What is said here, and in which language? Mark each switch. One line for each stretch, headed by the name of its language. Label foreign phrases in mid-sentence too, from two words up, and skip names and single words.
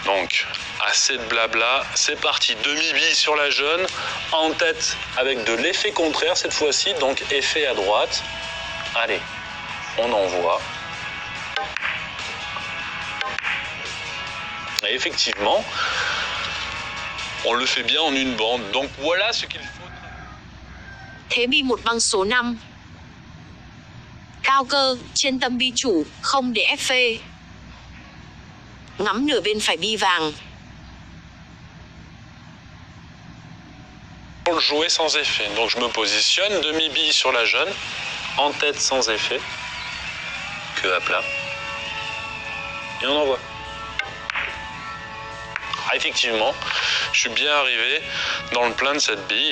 French: Donc, assez de blabla, c'est parti. Demi-bille sur la jeune, en tête avec de l'effet contraire cette fois-ci, donc effet à droite. Allez, on envoie. Et effectivement, on le fait bien en une bande. Donc voilà ce qu'il faut.
Vietnamese: Thế bi một băng số 5. Cao cơ, trên tâm bi chủ, không để ép phê. Ngắm nửa bên phải bi vàng.
French: Pour le jouer sans effet. Donc je me positionne, demi-bille sur la jeune, en tête sans effet, queue à plat. Et on envoie. Ah, effectivement, je suis bien arrivé dans le plein de cette bille.